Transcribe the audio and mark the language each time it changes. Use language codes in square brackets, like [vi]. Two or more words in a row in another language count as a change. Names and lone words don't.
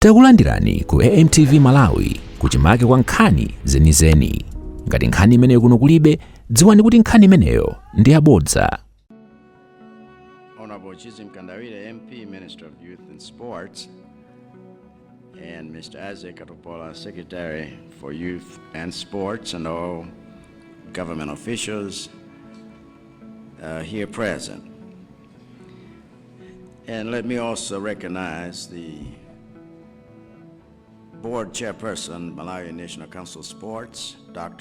[ny] Takulandirani ku AMTV Malawi kuchimake kwa nkhani zenizeni. Ngati nkhani imeneyo kuno kulibe, dziwani kuti nkhani imeneyo ndi yabodza. [en] Honorable Mkandawire MP, Minister of Youth and Sports, and Mr. Athletss, Secretary for Youth and Sports, and all government officials here present. And let me also recognize the Board Chairperson, Malawi National Council of Sports, Dr.